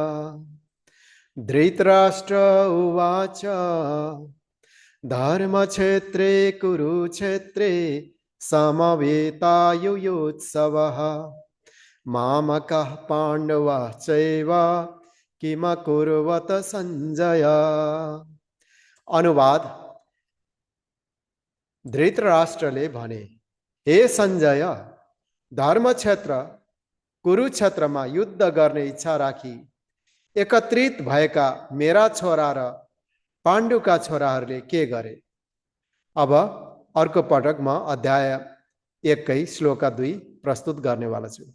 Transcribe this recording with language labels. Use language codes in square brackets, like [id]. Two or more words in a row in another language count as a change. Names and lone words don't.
[sa] धृतराष्ट्र उवाच धर्मक्षेत्रे कुरुक्षेत्रे समवेतायुयोत्सवः मामकः पाण्डवः चैव किमकुर्वत संजय। [ne] अनुवाद। धृतराष्ट्रले भने, हे संजय, धर्मक्षेत्र कुरुक्षेत्रमा युद्ध गर्ने इच्छा राखी एकत्रित भएका मेरा छोरा र पाण्डुका छोराहरूले के गरे। अब अर्को पटक म अध्याय 1 श्लोक 2 प्रस्तुत गर्नेवाला छु।